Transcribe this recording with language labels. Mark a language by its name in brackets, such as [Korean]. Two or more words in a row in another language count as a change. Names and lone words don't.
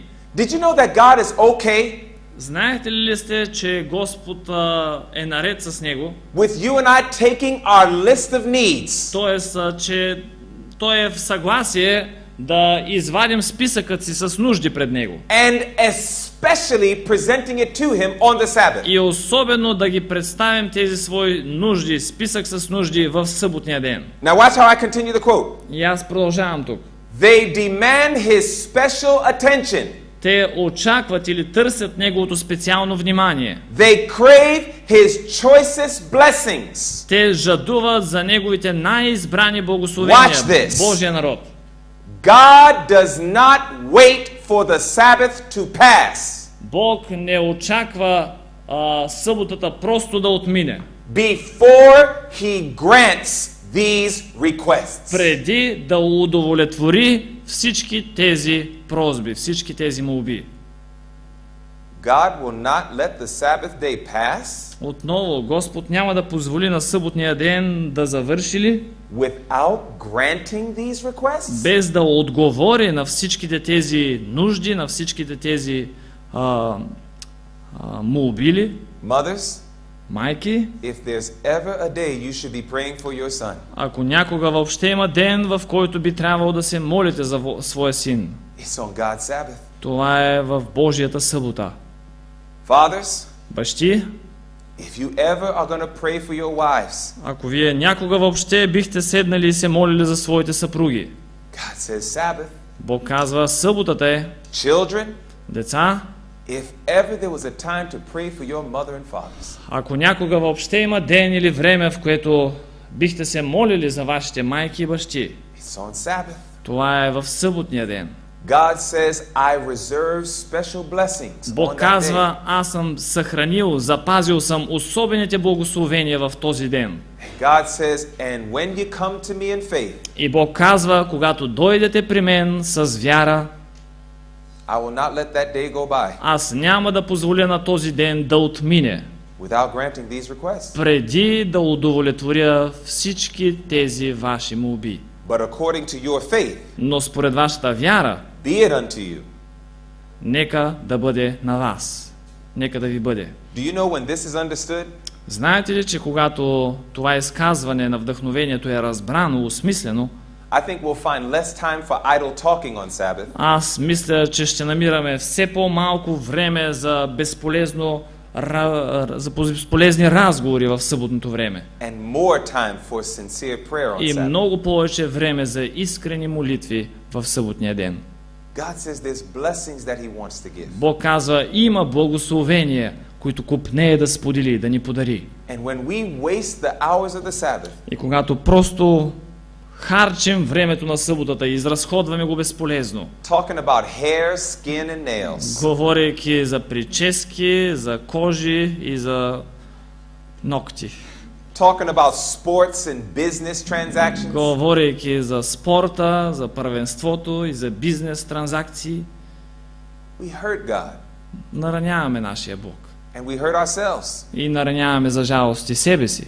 [English] Did you know that God is okay? [Bulgarian] Знаете ли сте, че Господ е наред с него? [English] With you and I taking our list of needs. [Bulgarian] Тоест, че той е в съгласие да извадим списъкът си с нужди пред него. [English] And especially presenting it to him on the Sabbath. [Bulgarian] И особено да ги представим тези свои нужди, списък с нужди в съботния ден. [English] Now watch how I continue the quote. [Bulgarian] И аз продължавам тук. [English] They demand his special attention. [Bulgarian] Те очакват или търсят неговото специално внимание. [English] They crave his choicest blessings. [Bulgarian] Те жадуват за неговите най-избрани благословения. Божия народ. [English] God does not wait for the Sabbath to pass. [Bulgarian] Бог не очаква съботата просто да отмине. [English] Before he grants these requests. [Bulgarian] Преди да удовлетвори всички тези просби, всички тези молби. [English] God will not let the Sabbath day pass. [Bulgarian] Отново, Господ няма да позволи на съботния ден да завърши ли? [English] Without granting these requests? [Bulgarian] Без да отговори на всичките тези нужди, на всичките тези молби ли? [English] Mothers, [Bulgarian] майки, [English] if there's ever a day you should be praying for your son, [Bulgarian] ако някога въобще има ден, в който би трябвало да се молите за своя син, [English] it's on God's Sabbath. [Bulgarian] това е в Божията събота. [English] Fathers, [Bulgarian] бащи, [English] if you ever are going to pray for your wives, [Bulgarian] ако вие някога въобще бихте седнали и се молили за своите съпруги, [English] God says Sabbath. [Bulgarian] Бог казва, съботата е. [English] Children, [Bulgarian] деца, [English] if ever there was a time to pray for your mother and fathers, [Bulgarian] ако някога въобще има ден или време, в което бихте се молили за вашите майки и бащи, [English] it's on Sabbath. [Bulgarian] това е в съботния ден. [English] God says, I reserve special blessings. [Bulgarian] Бог казва, аз съм съхранил, запазил съм особените благословения в този ден. [English] God says, and when you come to me in faith, [Bulgarian] и Бог казва, когато дойдете при мен с вяра, [English] I will not let that day go by. [Bulgarian] аз няма да позволя на този ден да отмине. [English] without granting these requests. [Bulgarian] преди да удовлетворя всички тези ваши молби. [English] But according to your faith, [Bulgarian] Но според вашата вяра, [English] be it unto you. [Bulgarian] нека да бъде на вас. Нека да ви бъде. [English] Do you know when this is understood? [Bulgarian] Знаете ли, че когато това изказване на вдъхновението е разбрано, осмислено, [English] I think we'll find less time for idle talking on Sabbath [Bulgarian] аз мисля, че ще намираме все по-малко време за безполезни разговори в съботното време. [English] and more time for sincere prayer on [Bulgarian] И [English] Sabbath. [Bulgarian] много повече време за искрени молитви в съботния ден. [English] God says there's blessings that He wants to give. [Bulgarian] Бог казва, има благословения, които купнее да сподели, да ни подари. [English] And when we waste the hours of the Sabbath, [Bulgarian] И когато просто харчим времето на съботата и изразходваме го безполезно, [English] talking about hair, skin, and nails, [Bulgarian] говорейки за прически, за кожи и за ногти, [English] talking about sports and business transactions, [Bulgarian] говорейки за спорта, за първенството и за бизнес транзакции, [English] we hurt God [Bulgarian] нараняваме нашия Бог. [English] and we hurt ourselves [Bulgarian] И нараняваме за жалост и себе си.